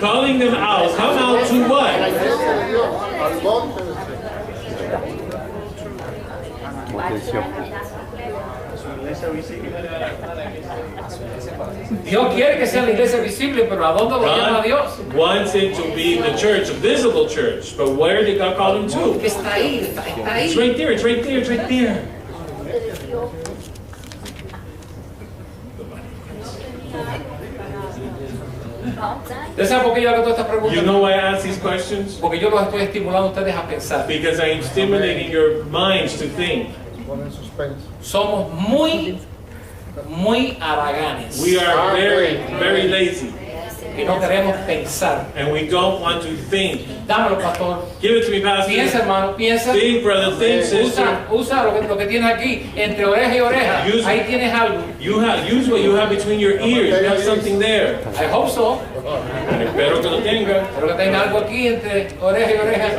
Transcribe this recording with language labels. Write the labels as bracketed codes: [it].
[en] calling them out. Come out to [es] A la [en] what? [es] iglesia de Dios, al monte de Dios. Su iglesia visible. Dios quiere que sea la iglesia visible, pero ¿a dónde lo llama Dios? [en] God wants it to be the church, a visible church. But where did God call them to? [es] Que está ahí, está [en] It's right there, it's right there, it's right there. [es] ¿Usted sabe por qué yo hago todas estas preguntas? [en] You know why I ask these questions? [es] Porque yo los estoy estimulando a ustedes a pensar. [en] Because I am stimulating your minds to think. [es] Pone en suspenso. Somos muy haraganes. [en] We are very, very lazy. [es] Y no queremos pensar. [en] And we don't want to think. [es] Dámelo, pastor. [en] Give it to me, [es] Piensa, [en] Pastor. [es] hermano, piensa. [en] Think, brother, think, sister. [es] Usa lo que tienes aquí, entre oreja y oreja. [en] Use it. [es] Ahí tienes algo. [en] Use what you have between your ears. You have something there. I hope so. [es] Espero que lo tenga. Pero que tenga algo aquí entre oreja y oreja.